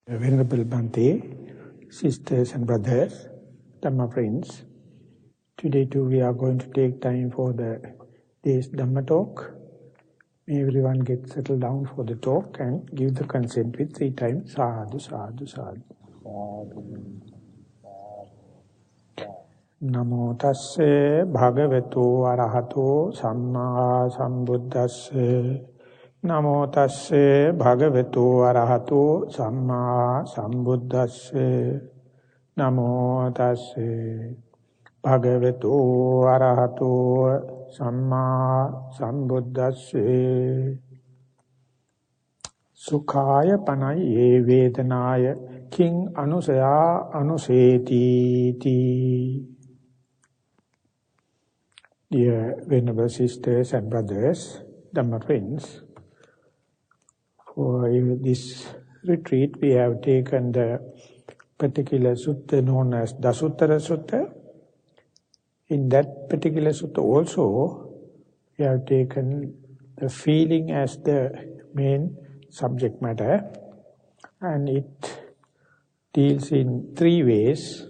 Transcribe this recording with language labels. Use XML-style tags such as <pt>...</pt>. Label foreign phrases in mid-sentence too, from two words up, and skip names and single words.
<en>Venerable Bhante, sisters and brothers, Dhamma friends, today too we are going to take time for day's Dhamma talk. May everyone get settled down for the talk and give the consent with 3 times</en> <pi>sadhu, sadhu, sadhu. Namo tasse bhagavato arahato samma sambuddhasse. Namo tasse bhagavato arahato samma sambuddhasse. Namo tasse bhagavato arahato samma sambuddhasse. Sukhaya panaye vedanaya king anusaya anuseti ti.</pi> <en>Dear venerable sisters and brothers, Dhamma friends, for this retreat we have taken the particular sutta known as Dasuttara Sutta. In that particular sutta also we have taken the feeling as the main subject matter, and it deals in 3 ways.</en>